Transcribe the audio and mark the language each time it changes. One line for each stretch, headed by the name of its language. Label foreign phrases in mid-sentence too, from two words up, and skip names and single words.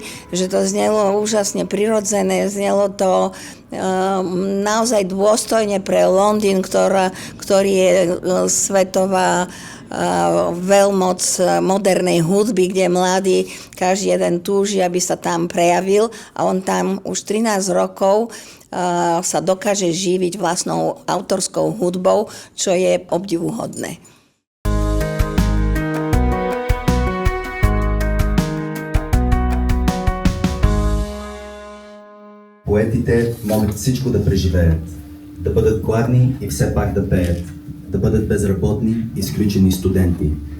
Slovak: že to znelo úžasne prirodzené, znelo to naozaj dôstojne pre Londýn, ktorý je svetová veľmoc modernej hudby, kde mladí každý jeden túži, aby sa tam prejavil a on tam už 13 rokov sa dokáže živiť vlastnou autorskou hudbou, čo je obdivuhodné.
Bulgarian: Поетите могат всичко да преживеят, да бъдат гладни и все пак да пеят, да бъдат безработни, изключени студенти.